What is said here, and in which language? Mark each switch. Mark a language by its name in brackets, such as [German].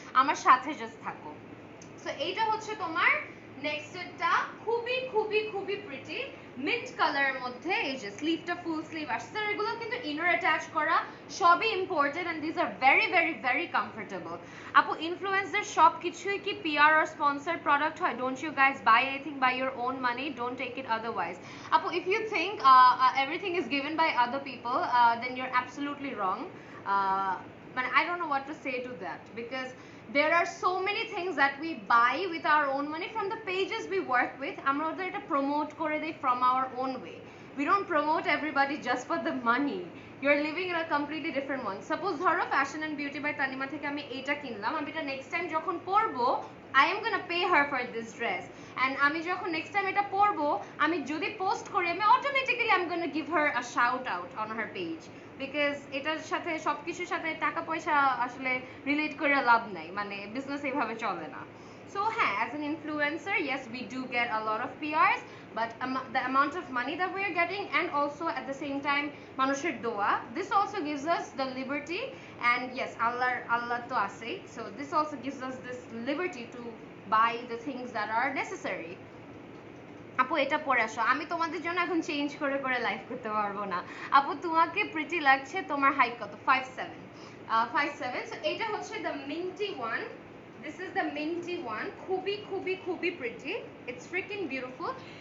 [Bangla] আমার সাথে জাস্ট থাকো। সো এইটা হচ্ছে তোমার নেক্সটটা, খুবই খুবই খুবই প্রিটি মিন্ট কালারের মধ্যে। এই যে স্লিভটা ফুল স্লিভ আসছে, এগুলো কিন্তু ইনার অ্যাটাচ করা, সবই imported and [English] This are very very very comfortable. [Bangla] আপু ইনফ্লুয়েন্সার সব কিছুই কি পিআর অর স্পন্সর্ড প্রোডাক্ট হয়? [English] Don't you guys buy anything buy your own money, don't take it otherwise. আপু if you think everything is given by other people, then you're absolutely wrong. But I don't know what to say to that, because there are so many things that we buy with our own money from the pages we work with. [Bangla] আমরা ওদের এটা promote করে দেই [English] from our own way. We don't promote everybody just for the money. You're living in a completely different one. [Bangla] Suppose ধরো fashion and beauty by Tanima থেকে আমি এটা কিনলাম, আমি এটা নেক্সট টাইম যখন পরবো [English] I am gonna pay her for this dress, [Bangla] and আমি যখন নেক্সট টাইম এটা পরবো, আমি যদি পোস্ট করি, আমি automatically [English] I'm gonna give her a shout out on her page, [Bangla] because এটার সাথে সবকিছুর সাথে টাকা পয়সা আসলে রিলেট করে লাভ নাই, মানে বিজনেস এইভাবে চলে না। [English] so হ্যাঁ, as an influencer, yes we do get a lot of PRs, but the amount of money that we are getting, and also at the same time [Bangla] মানুষের দোয়া, [English] this also gives us the liberty, and yes Allah তো আছেই, so this also gives us this liberty to buy the things that are necessary. [Bangla] আপু এটা পরে আসো, আমি তোমাদের জন্য এখন চেঞ্জ করে করে লাইভ করতে পারবো না। আপু তোমাকে প্রিটি লাগছে, তোমার হাইট কত? 5'7". 5'7". [English] so [Bangla] এটা হচ্ছে [English] the minty one, this is the minty one, [Bangla] খুবই খুবই খুবই প্রিটি, [English] It's freaking beautiful.